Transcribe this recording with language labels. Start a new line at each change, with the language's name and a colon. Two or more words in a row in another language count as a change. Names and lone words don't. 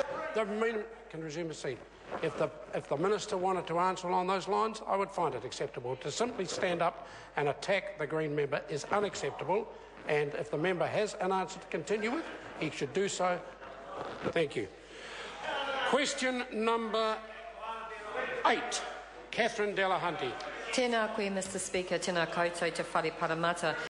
English: The member can resume his seat. If the Minister wanted to answer along those lines, I would find it acceptable. To simply stand up and attack the Green member is unacceptable, and if the member has an answer to continue with, he should do so. Thank you. Question number 8. Catherine Delahunty.
Māori: Tēnā koe,
English: Mr. Speaker,
Māori: tēnā koutou te whare paramata.